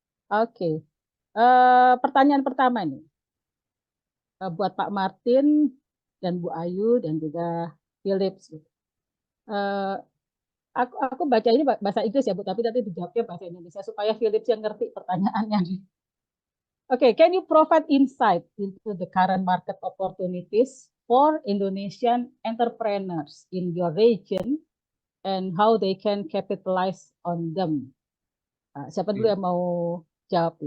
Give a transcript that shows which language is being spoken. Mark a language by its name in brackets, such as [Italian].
[Indonesian] Oke, pertanyaan pertama nih buat Pak Martin dan Bu Ayu dan juga Philip. Aku baca ini bahasa Inggris ya Bu, tapi nanti dijawabnya bahasa Indonesia supaya Philip yang ngerti pertanyaannya. [English] Okay, can you provide insight into the current market opportunities for Indonesian entrepreneurs in your region and how they can capitalize on them? [Indonesian] Siapa dulu yang mau jawab?